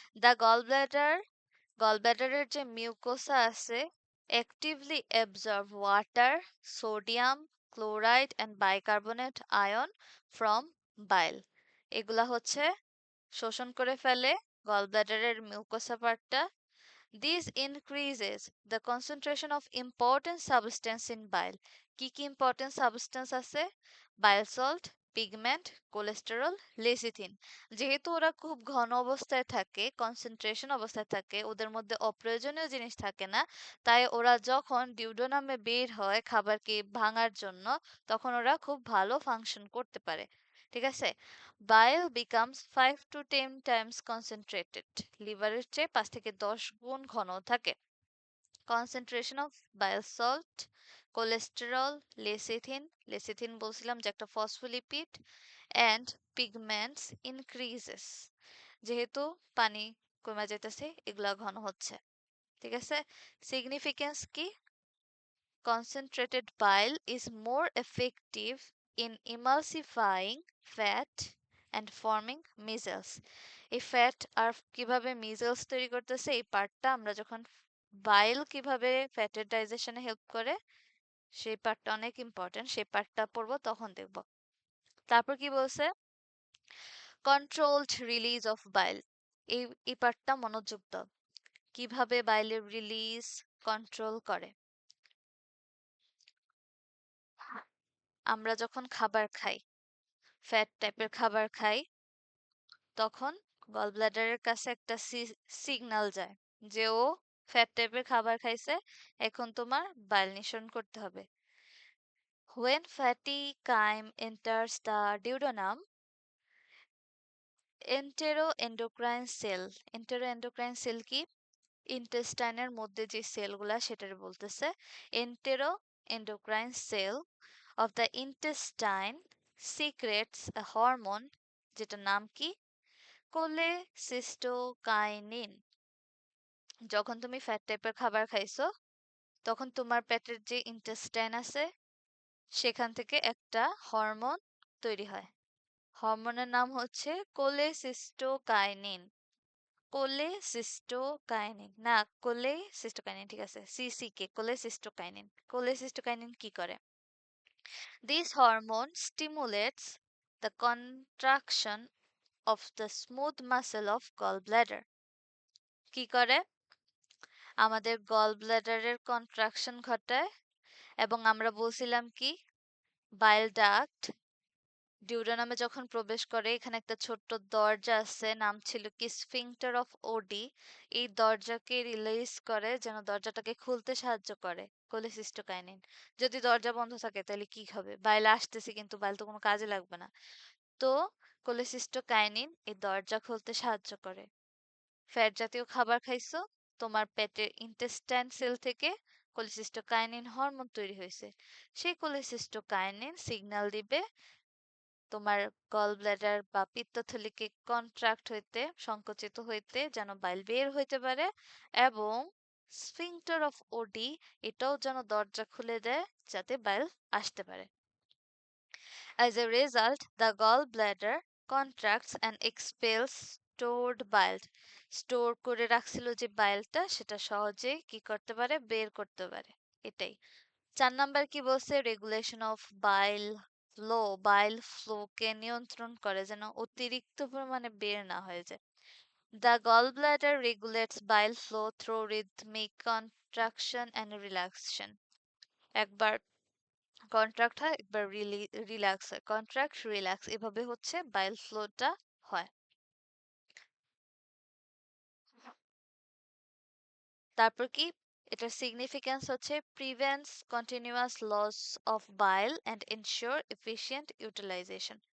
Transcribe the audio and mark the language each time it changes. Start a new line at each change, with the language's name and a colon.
English: the gall bladder,
Bangla: গল ব্লাডারের যে mucosa আছে,
English: Actively absorb water, sodium chloride and bicarbonate ion from bile.
Bangla: এগুলা হচ্ছে শোষণ করে ফেলে গল ব্লাডারের মিউকোসা পার্টটা।
English: This increases the concentration of important substance in bile.
Bangla: কি কি
English: important substance
Bangla: আছে?
English: Bile salt, pigment, cholesterol, lecithin.
Bangla: যেহেতু ওরা খুব ঘন অবস্থায় থাকে, কনসেন্ট্রেশন অবস্থায় থাকে, ওদের মধ্যে অপ্রয়োজনীয় জিনিস থাকে না, তাই ওরা যখন ডিউডোনামে বের হয় খাবারকে ভাঙার জন্য, তখন ওরা খুব ভালো ফাংশন করতে পারে। ঠিক আছে?
English: Bile becomes 5 to 10 times concentrated.
Bangla: লিভারের চেয়ে 5 থেকে 10 গুণ ঘন থাকে।
English: concentration of bile salt, cholesterol, lecithin, lecithin
Bangla: বলছিলাম যে একটা
English: Phospholipid, and pigments increases.
Bangla: যেহেতু পানি কমে যেতেছে, এগুলা ঘন হচ্ছে। ঠিক আছে? সিগনিফিকেন্স কি?
English: Concentrated bile is more effective in emulsifying fat and forming measles.
Bangla: এই ফ্যাট আর কিভাবে মিজেলস তৈরি করতেছে, এই পার্টটা আমরা যখন বাইল কিভাবে ফ্যাটের ডাইজেশনে হেল্প করে সেই পার্টটা অনেক ইম্পর্টেন্ট, সেই পার্টটা পড়বো তখন দেখব। তারপর কি বলছে?
English: Controlled release of bile.
Bangla: এই পার্টটা মনোযোগ দাও, কিভাবে বাইলের রিলিজ কন্ট্রোল করে। আমরা যখন খাবার খাই, ফ্যাট টাইপের খাবার খাই, তখন গল ব্লাডারের কাছে একটা সিগন্যাল যায় যে ও ফ্যাট টাইপের খাবার খাইছে, এখন তোমার বাইল নিঃসরণ করতে হবে।
English: When fatty chyme enters the duodenum, enteroendocrine cell, enteroendocrine cell কি?
Bangla: ইন্টেস্টাইনের মধ্যে যে সেলগুলা সেটার বলতেছে।
English: enteroendocrine cell of the intestine secretes a hormone,
Bangla: যেটার নাম কি? কোলেসিস্টোকাইনিন। যখন তুমি ফ্যাট টাইপের খাবার খাইছো, তখন তোমার পেটের যে ইন্টেস্টাইন আছে সেখান থেকে একটা হরমোন তৈরি হয়। হরমোনের নাম হচ্ছে কোলেসিস্টোকাইনিন। কোলেসিস্টোকাইনিন না, কোলেসিস্টোকাইনিন, ঠিক আছে, সিসিকে, কোলেসিস্টোকাইনিন। কোলেসিস্টোকাইনিন কি করে?
English: This hormone stimulates the contraction of the smooth muscle of gallbladder.
Bangla: কি করে? আমাদের গল ব্লাডারের কন্ট্রাকশন ঘটায়। এবং আমরা বলছিলাম কি? বাইল ডাক্ট, ডিউডেনামে যখন প্রবেশ করে এখানে একটা ছোট্ট দরজা আছে, নাম ছিল কি স্ফিংক্টার অফ ওডি। এই দরজাকে রিলিজ করে যেন দরজাটাকে খুলতে সাহায্য করে কোলেসিস্টোকাইনিন। যদি দরজা বন্ধ থাকে তাহলে কি হবে? বাইল আসতেছে কিন্তু বাইল তো কোনো কাজে লাগবে না। তো কোলেসিস্টোকাইনিন এই দরজা খুলতে সাহায্য করে। ফ্যাট জাতীয় খাবার খাইছো, তোমার পেটের ইন্টেস্টাইন সেল থেকে কোলেসিস্টোকাইনিন হরমোন তৈরি হয়েছে। সেই কোলেসিস্টোকাইনিন সিগন্যাল দিবে তোমার গল ব্লাডার বা পিত্তথলিকে কন্ট্রাক্ট হইতে, সংকুচিত হইতে যেন বাইল বের হইতে পারে, এবং স্ফিংক্টার অফ ওডি এটাও যেন দরজা খুলে দেয় যাতে বাইল আসতে পারে।
English: As a result, the gallbladder contracts and expels stored bile.
Bangla: Store করে রাখছিল যে বাইলটা সেটা সহজেই কি করতে পারে? বের করতে পারে। এটাই। 4 নাম্বার কি বলছে?
English: Regulation of bile flow.
Bangla: বাইল ফ্লোকে নিয়ন্ত্রণ করে যেন অতিরিক্ত পরিমাণে বের না হয়ে যায়।
English: The gallbladder regulates bile flow through rhythmic contraction and relaxation.
Bangla: একবার কন্ট্রাক্ট হয়, একবার রিল্যাক্স হয়। কন্ট্রাক্ট রিল্যাক্স এভাবে হচ্ছে বাইল ফ্লোটা হয়। তারপর কি এটার
English: Significance হচ্ছে prevents continuous loss of bile and ensure efficient utilization.